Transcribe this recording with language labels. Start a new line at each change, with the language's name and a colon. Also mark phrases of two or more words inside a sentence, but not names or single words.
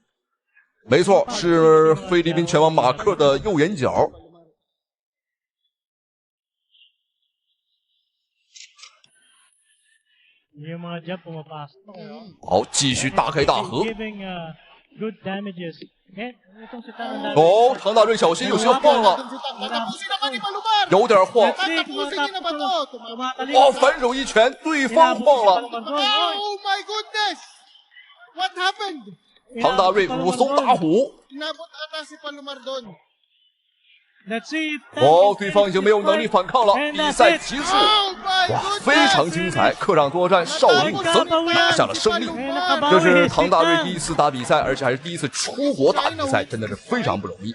Chinese: 沒錯，是菲律賓拳王馬克的右眼角。好，繼續大開大合。哦，唐大瑞小心，有些晃了，有點晃。哦，反手一拳，對方晃了。
English: Oh my goodness! What happened?
Chinese: 唐大瑞武松打虎。哦，對方已經沒有能力反抗了，比賽結束。哇，非常精彩！客場作戰，少林武僧拿下了勝利。這是唐大瑞第一次打比賽，而且還是第一次出國打比賽，真的是非常不容易。